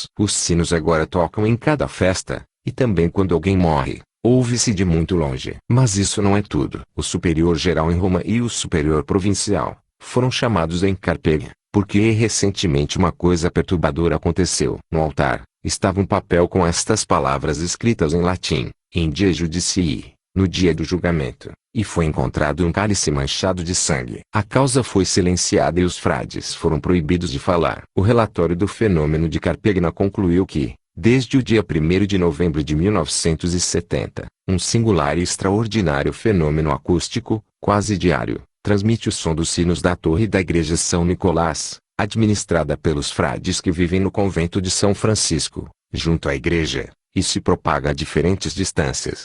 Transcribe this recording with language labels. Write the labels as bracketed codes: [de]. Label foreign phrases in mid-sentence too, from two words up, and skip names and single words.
[pt] Os sinos agora tocam em cada festa, e também quando alguém morre, ouve-se de muito longe. Mas isso não é tudo. O superior geral em Roma e o superior provincial foram chamados em Carpenha, porque recentemente uma coisa perturbadora aconteceu. No altar, estava um papel com estas palavras escritas em latim: [la] In die judicii, [pt] no dia do julgamento, e foi encontrado um cálice manchado de sangue. A causa foi silenciada e os frades foram proibidos de falar. O relatório do fenômeno de Carpenha concluiu que, desde o dia 1º de novembro de 1970, um singular e extraordinário fenômeno acústico, quase diário, transmite o som dos sinos da torre da igreja São Nicolás, administrada pelos frades que vivem no convento de São Francisco, junto à igreja, e se propaga a diferentes distâncias.